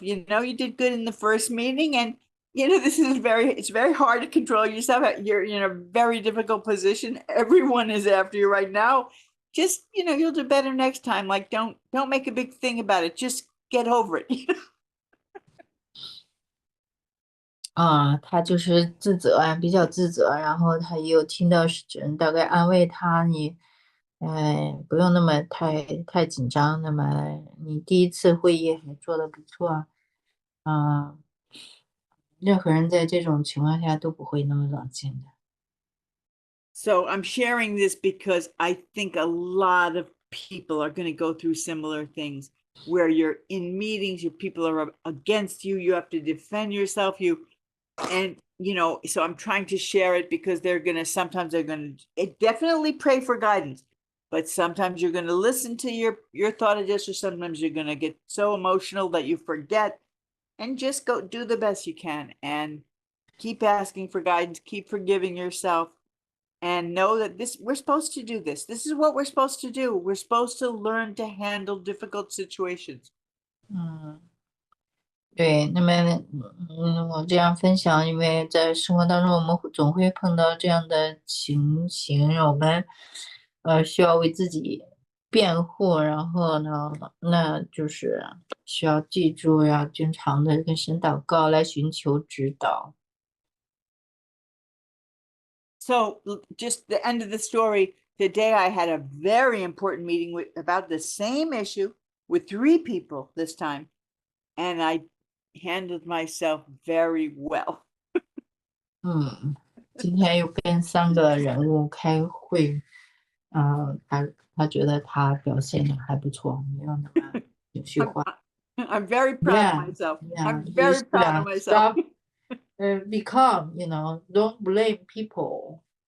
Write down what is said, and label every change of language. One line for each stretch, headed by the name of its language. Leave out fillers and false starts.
English: You know, you did good in the first meeting, and you know, it's very hard to control yourself. You're in a very difficult position. Everyone is after you right now. Just, you know, you'll do better next time. Like, don't make a big thing about it. Just get over it.
Chinese: 他就是自责啊，比较自责，然后他又听到人大概安慰他，你，不用那么太紧张，那么你第一次会议还做得不错，任何人在这种情况下都不会那么冷静的。
English: So I'm sharing this because I think a lot of people are going to go through similar things where you're in meetings, your people are against you, you have to defend yourself, and you know, so I'm trying to share it because sometimes they're going to definitely pray for guidance, but sometimes you're going to listen to your thought adjuster, sometimes you're going to get so emotional that you forget, and just go do the best you can and keep asking for guidance, keep forgiving yourself, and know that we're supposed to do this. This is what we're supposed to do. We're supposed to learn to handle difficult situations.
Chinese: 对，那么，我这样分享，因为在生活当中，我们总会碰到这样的情形，让我们，需要为自己辩护，然后呢，那就是需要记住，要经常的跟神祷告来寻求指导。
English: So just the end of the story, today I had a very important meeting about the same issue with 3 people this time, and I handled myself very well.
Chinese: 今天又跟3个人物开会，他觉得他表现的还不错，没有那么情绪化。
English: I'm very proud of myself. I'm very proud of myself. Be calm, you know, don't blame people.